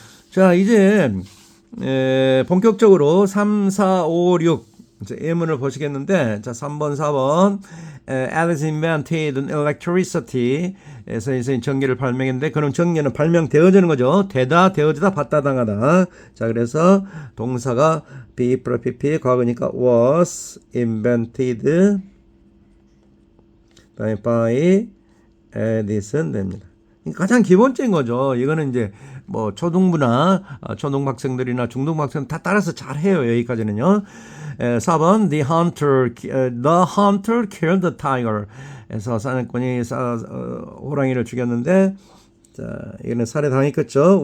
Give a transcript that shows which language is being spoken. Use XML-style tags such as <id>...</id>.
<ko>자, 이제 본격적으로 3, 4, 5, 6 예문을 보시겠는데 자, 3번, 4번</ko> <en>Alice invented electricity</en> <ko>에서 이제 전기를 발명했는데 그럼 전기는 발명되어지는 거죠. 되다, 되어지다, 받다, 당하다. 자, 그래서 동사가 be, pp, 과거니까</ko> <en>was invented by Edison</en> <ko>됩니다. 가장 기본적인 거죠. 이거는 이제 뭐 초등부나 초등학생들이나 중등학생 다 따라서 잘 해요. 여기까지는요.</ko> <en>4번 the hunter killed the tiger.</en> <ko>에서 사냥꾼이 호랑이를 죽였는데 자, 이거는 살해당했겠죠.</ko>